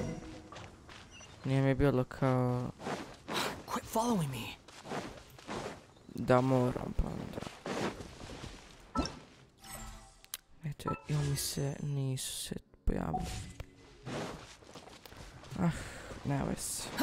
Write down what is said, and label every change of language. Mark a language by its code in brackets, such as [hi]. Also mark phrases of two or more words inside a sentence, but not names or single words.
[hr] Nije mi bilo kao [en] Quit following me. [hr] da moram, pa onda. Eto, ili mi se nisu se pojavili. Ah, nema veze.